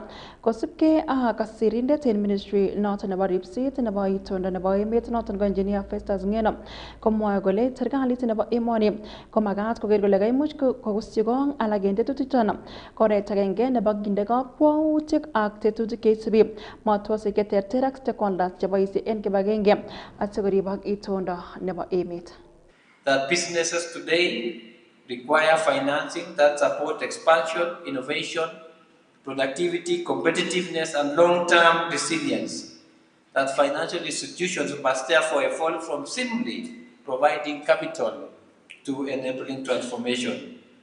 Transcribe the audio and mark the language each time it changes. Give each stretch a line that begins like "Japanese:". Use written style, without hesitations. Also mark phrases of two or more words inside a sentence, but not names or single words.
Kalenjin: kosibgei ak kasirindet en ministry noton nebo ripset nebo itondo nebo emet noton ko engineer Festus Ngeno komwoe kole serikalit nebo emoni ko makat koker kole kaimuch kokusyikong alak en tetutichoton ko oret agenge nebo kinde kakwautik ak tetutik cheisibi matosik cheterter ak stakeholders cheboisie en kibagenge asikoribok itondo nebo emet.
English: That businesses today require financing that support expansion, innovation, productivity, competitiveness, and long-term resilience. That financial institutions must therefore evolve from simply providing capital to enabling transformation.